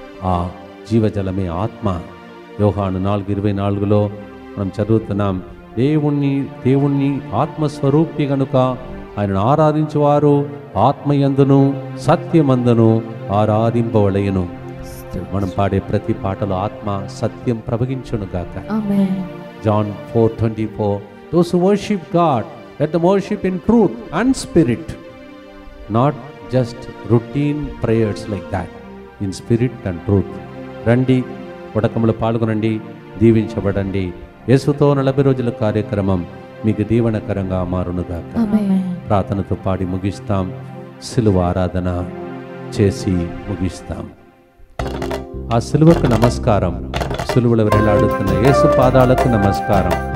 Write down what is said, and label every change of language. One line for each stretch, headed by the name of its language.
Telugu: ఆ జీవజలమే ఆత్మ. యోహాను 4:24 మనం చదువుతున్నాం, దేవుణ్ణి ఆత్మస్వరూపి కనుక ఆయనను ఆరాధించువారు ఆత్మయందును సత్యమందును ఆరాధింపవలయును. మనం పాడే ప్రతి పాటలో ఆత్మ సత్యం ప్రవహించును గాక.
English: John 4:24 Those who worship God, let them worship in truth and spirit, not just routine prayers like that, in spirit and truth.
Telugu: రండి, ఉడకములో పాల్గొనండి, దీవించబడండి. యేసుతో 40 రోజుల కార్యక్రమం మీకు దీవెనకరంగా మారునుగాక. ప్రార్థనతో పాడి ముగిస్తాం. సిలువ ఆరాధన చేసి ముగిస్తాం. ఆ సిలువకు నమస్కారం. సిలువలో వేలాడుతున్న యేసు పాదాలకు నమస్కారం.